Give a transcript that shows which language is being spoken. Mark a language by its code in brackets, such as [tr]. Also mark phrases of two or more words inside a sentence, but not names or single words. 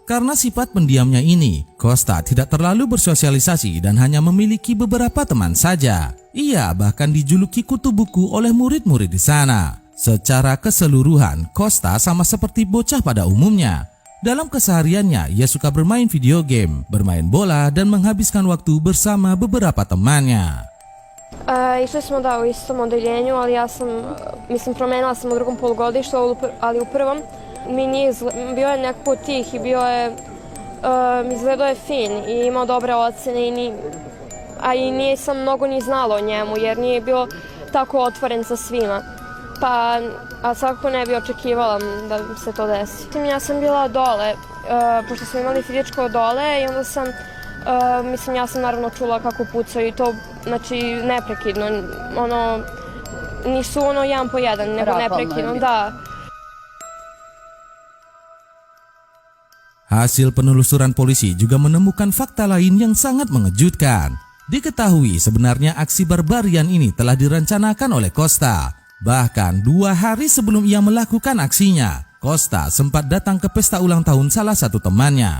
[id] Karena sifat pendiamnya ini, Costa tidak terlalu bersosialisasi dan hanya memiliki beberapa teman saja. Ia bahkan dijuluki kutu buku oleh murid-murid di sana. Secara keseluruhan, Costa sama seperti bocah pada umumnya. Dalam kesehariannya, ia suka bermain video game, bermain bola, dan menghabiskan waktu bersama beberapa temannya. [sr] Išli smo u istom odeljenju, ali ja sam, promenila sam u drugom polugodištu, ali u prvom mi nije bio je nekako tih i bio je, izgledao je fin i imao dobre ocene, a i nisam mnogo ni znala o njemu jer nije bio tako otvoren sa svima. A svakako ne bi očekivala da se to desi. Ja sam bila dole, pošto smo imali fizičko dole i onda sam, ja sam naravno čula kako pucaju i to, znači neprekidno, nisu jedan po jedan, nego neprekidno, da. [id] Hasil penelusuran polisi juga menemukan fakta lain yang sangat mengejutkan. Diketahui sebenarnya aksi barbarian ini telah direncanakan oleh Costa. Bahkan 2 hari sebelum ia melakukan aksinya, Costa sempat datang ke pesta ulang tahun salah satu temannya.